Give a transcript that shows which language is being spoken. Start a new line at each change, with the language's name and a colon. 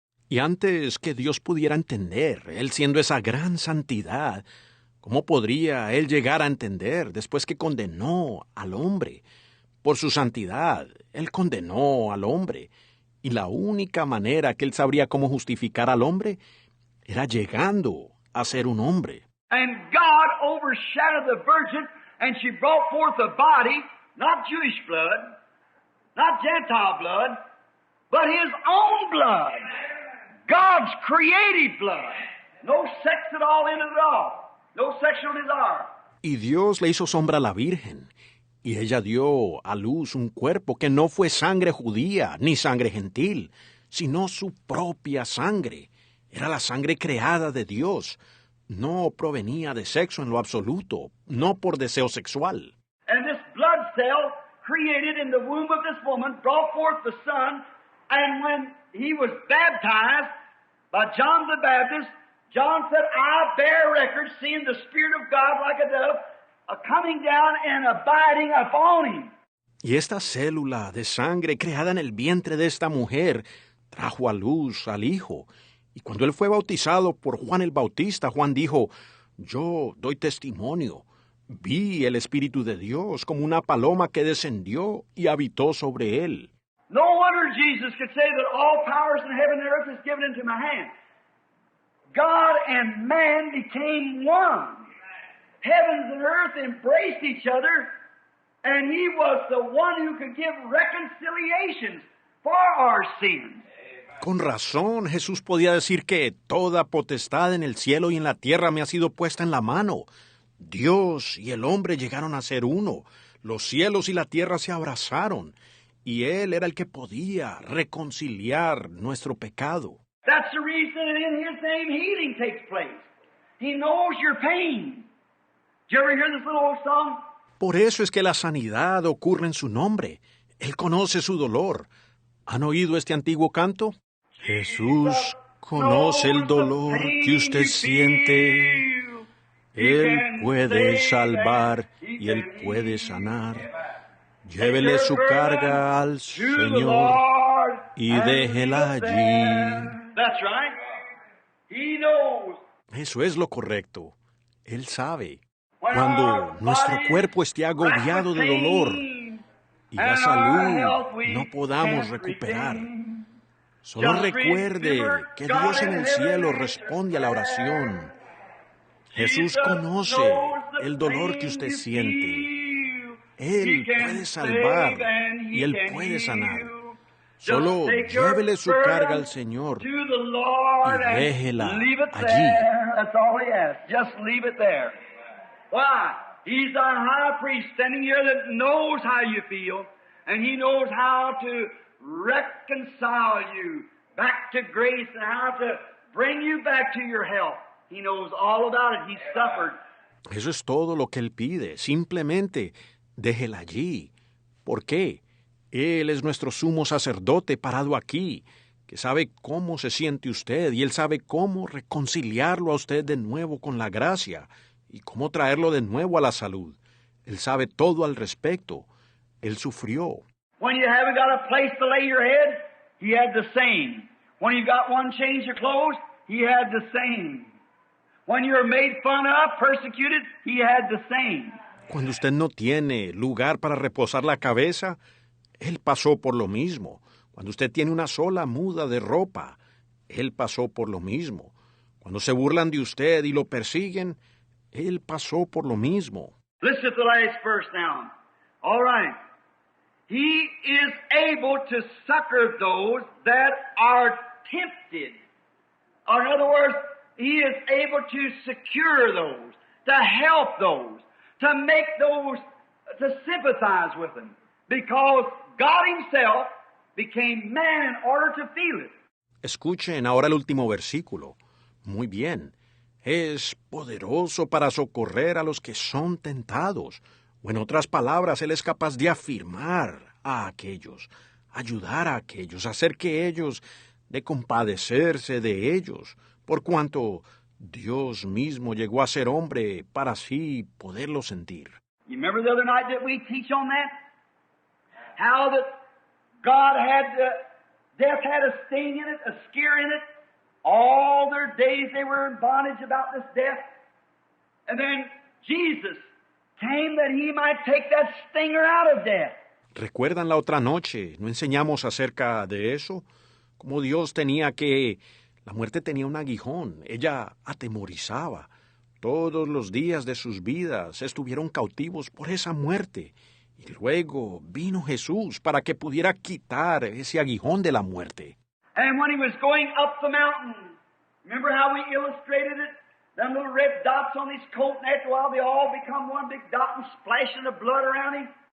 Spanish: Y antes que Dios pudiera entender, Él siendo esa gran santidad, ¿cómo podría Él llegar a entender después que condenó al hombre? Por su santidad, Él condenó al hombre. Y la única manera que Él sabría cómo justificar al hombre era llegando a ser un hombre.
English: And God overshadowed the virgin, and she brought forth a body, not Jewish blood, not Gentile blood, but his own blood. God's created blood. No sex at all in it at all. No sexual desire.
Spanish: Y Dios le hizo sombra a la Virgen, y ella dio a luz un cuerpo que no fue sangre judía ni sangre gentil, sino su propia sangre. Era la sangre creada de Dios. No provenía de sexo en lo absoluto, no por deseo sexual.
English: And this blood cell created in the womb of this woman brought forth the Son, and when he was baptized by John the Baptist, John said, I bear record, seeing the Spirit of God like a dove, coming down and abiding upon him.
Spanish: Y esta célula de sangre creada en el vientre de esta mujer trajo a luz al Hijo. Y cuando él fue bautizado por Juan el Bautista, Juan dijo, yo doy testimonio. Vi el Espíritu de Dios como una paloma que descendió y habitó sobre él.
English: No wonder Jesus could say that all powers in heaven and earth is given into my hand. God and man became one. Heavens and earth embraced each other, and he was the one who could give reconciliations for our sins.
Spanish: Con razón, Jesús podía decir que toda potestad en el cielo y en la tierra me ha sido puesta en la mano. Dios y el hombre llegaron a ser uno. Los cielos y la tierra se abrazaron. Y Él era el que podía reconciliar nuestro pecado.
English: That's the reason that in His name healing takes place. He knows your pain. Did you ever hear this little old song?
Spanish: Por eso es que la sanidad ocurre en su nombre. Él conoce su dolor. ¿Han oído este antiguo canto? Jesús conoce el dolor que usted siente. Él puede salvar y Él puede sanar. Llévele su carga al Señor y déjela allí.
English: That's right. He knows.
Spanish: Eso es lo correcto. Él sabe. Cuando nuestro cuerpo esté agobiado de dolor y la salud no podamos recuperar, solo recuerde que Dios en el cielo responde a la oración. Jesús conoce el dolor que usted siente. Él puede salvar y Él puede sanar. Solo llévele su carga al Señor y déjela allí.
English: That's all He asks. Just leave it there. Why? He's our high priest standing here that knows how you feel, and He knows how to reconcile you back to grace and how to bring you back to your health. He knows all about it. He suffered.
Spanish: Eso es todo lo que Él pide. Simplemente déjela allí. ¿Por qué? Él es nuestro sumo sacerdote parado aquí, que sabe cómo se siente usted y Él sabe cómo reconciliarlo a usted de nuevo con la gracia y cómo traerlo de nuevo a la salud. Él sabe todo al respecto. Él sufrió.
English: When you haven't got a place to lay your head, He had the same. When you got one change of clothes, He had the same. When you're made fun of, persecuted, He had the same.
Spanish: Cuando usted no tiene lugar para reposar la cabeza, Él pasó por lo mismo. Cuando usted tiene una sola muda de ropa, Él pasó por lo mismo. Cuando se burlan de usted y lo persiguen, Él pasó por lo mismo.
English: Listen to the last verse now. All right. He is able to succor those that are tempted. Or in other words, He is able to secure those, to help those, to make those, to sympathize with them. Because God Himself became man in order to feel it.
Spanish: Escuchen ahora el último versículo. Muy bien. Es poderoso para socorrer a los que son tentados. O en otras palabras, Él es capaz de afirmar a aquellos, ayudar a aquellos, hacer que ellos, de compadecerse de ellos, por cuanto Dios mismo llegó a ser hombre para así poderlo sentir.
English: You remember the other night that we teach on that? How that God had, death had a sting in it, a scare in it. All their days they were in bondage about this death. And then Jesus came that He might take that stinger out of death.
Spanish: ¿Recuerdan la otra noche? ¿No enseñamos acerca de eso? Como Dios tenía que... La muerte tenía un aguijón. Ella atemorizaba. Todos los días de sus vidas estuvieron cautivos por esa muerte. Y luego vino Jesús para que pudiera quitar ese aguijón de la muerte.
English: And when He was going up the mountain, remember how we illustrated it? Them little red dots on His coat, and after a while they all become one big dot and splashing the blood around Him.